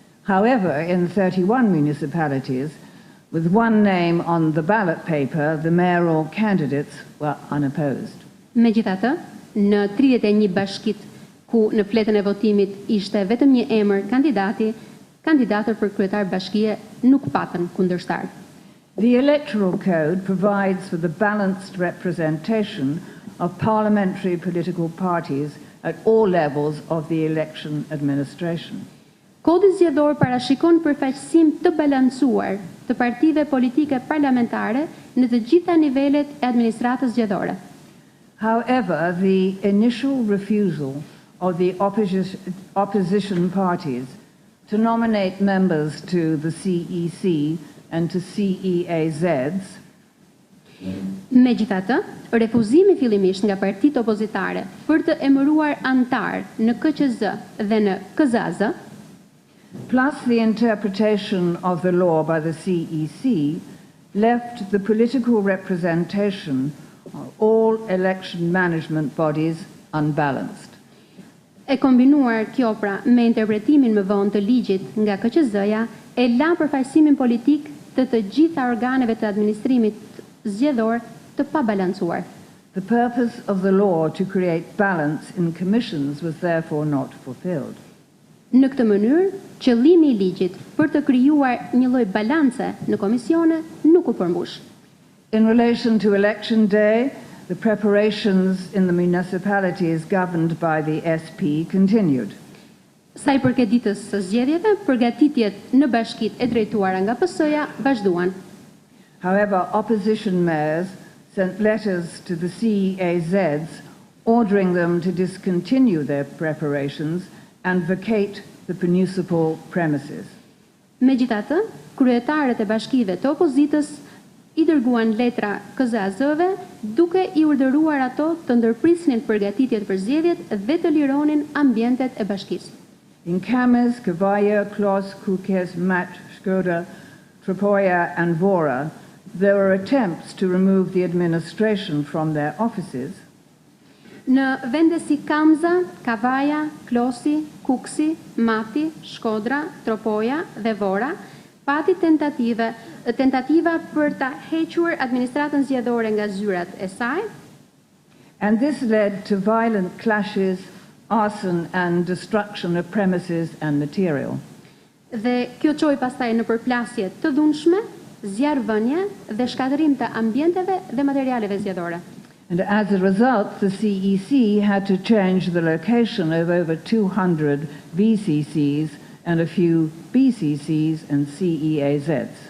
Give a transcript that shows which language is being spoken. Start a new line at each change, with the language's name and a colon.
English: However, in 31 municipalities, with one name on the ballot paper, the mayoral candidates were unopposed.
Albanian: Megjithatë, në 31 bashkit ku në fletën e votimit ishte vetëm një emër kandidati, kandidatët për kryetar bashkie nuk patën kundërshtar.
English: The Electoral Code provides for the balanced representation of parliamentary political parties at all levels of the election administration.
Albanian: Kodi zgjedhor parashikon përfaqësim të balancuar të partive politike parlamentare në të gjitha nivelet e administratës zgjedhore.
English: However, the initial refusal of the opposition parties to nominate members to the CEC and to CEAZs.
Albanian: Megjithatë, refuzimi fillimisht nga partitë opozitare për të emëruar antar në KQZ dhe në KZ-së,
English: plus the interpretation of the law by the CEC, left the political representation of all election management bodies unbalanced.
Albanian: E kombinuar kjo pra me interpretimin më vonë të ligjit nga KQZ-ja, e la përfaqësimin politik të gjitha organeve të administrimit zgjedhor të pabalancuar.
English: The purpose of the law to create balance in commissions was therefore not fulfilled.
Albanian: Në këtë mënyrë, qëllimi i ligjit për të krijuar një lloj balance në komisione nuk u përmbush.
English: In relation to election day, the preparations in the municipalities governed by the SP continued.
Albanian: Sa i përket ditës së zgjedhjeve, përgatitjet në bashkitë e drejtuara nga PS-ja vazhduan.
English: However, opposition mayors sent letters to the CEAZs ordering them to discontinue their preparations and vacate the municipal premises.
Albanian: Megjithatë, kryetarët e bashkive të opozitës i dërguan letra KZ-sëve duke i urdhëruar ato të ndërprisnin përgatitjet për zgjedhjet dhe të lironin ambientet e bashkisë.
English: In Kames, Kavaya, Klos, Kukes, Mat, Shkoda, Tropoja and Vora, there were attempts to remove the administration from their offices.
Albanian: Në vende si Kamza, Kavaja, Klosi, Kuksi, Mati, Shkodra, Tropoja dhe Vora, pati tentativa për ta hequr administratën zgjedhore nga zyrat e saj.
English: And this led to violent clashes, arson and destruction of premises and material.
Albanian: Dhe kjo çoi pastaj në përplasje të dhunshme, zjarrvënie dhe shkatërim të ambienteve dhe materialeve zgjedhore.
English: And as a result, the CEC had to change the location of over 200 VCCs and a few BCCs and CEAZs.